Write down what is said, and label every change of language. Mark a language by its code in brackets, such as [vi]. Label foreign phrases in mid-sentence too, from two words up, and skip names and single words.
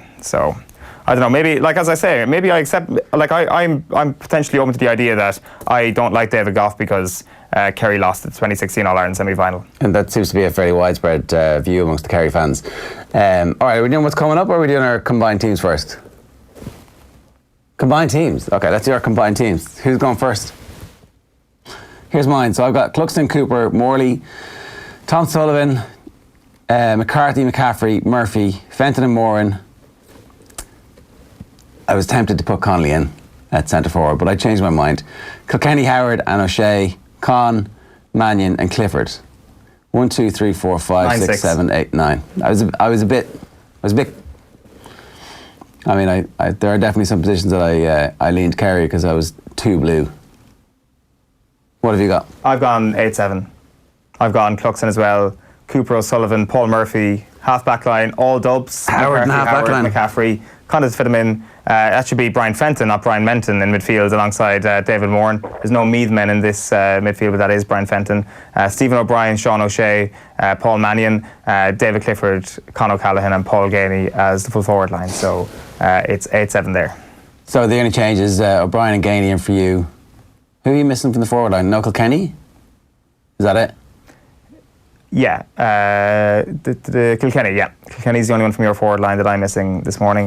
[en] So I don't know, maybe, as I say, maybe I accept, I'm potentially open to the idea that I don't like David Goff because Kerry lost the 2016 All-Ireland semi-final. And that seems to be a fairly widespread view amongst the Kerry fans. All right, are we doing what's coming up, or are we doing our combined teams first? Combined teams. Okay, let's do our combined teams. Who's going first? Here's mine. So I've got Cluxton, Cooper, Morley, Tom Sullivan, McCarthy, McCaffrey, Murphy, Fenton and Moran. I was tempted to put Connolly in at centre forward, but I changed my mind. Kilkenny, Howard and O'Shea, Con, Mannion and Clifford. 1, 2, 3, 4, 5, 6, 7, 8, 9. I was a bit. I mean, there are definitely some positions that I leaned Kerry because I was too blue. What have you got? I've gone 8-7. I've gone Cluxton as well. Cooper, O'Sullivan, Paul Murphy, half-back line, all Dubs. Howard, McCaffrey. Kind of fit him in. That should be Brian Fenton, not Brian Menton, in midfield alongside David Moran. There's no Meath men in this midfield, but that is Brian Fenton. Stephen O'Brien, Sean O'Shea, Paul Mannion, David Clifford, Con O'Callaghan and Paul Ganey as the full forward line. So it's 8-7 there. So the only change is O'Brien and Ganey in for you. Who are you missing from the forward line? No Kilkenny? Is that it? Yeah, the Kilkenny, yeah. Kilkenny's the only one from your forward line that I'm missing this morning.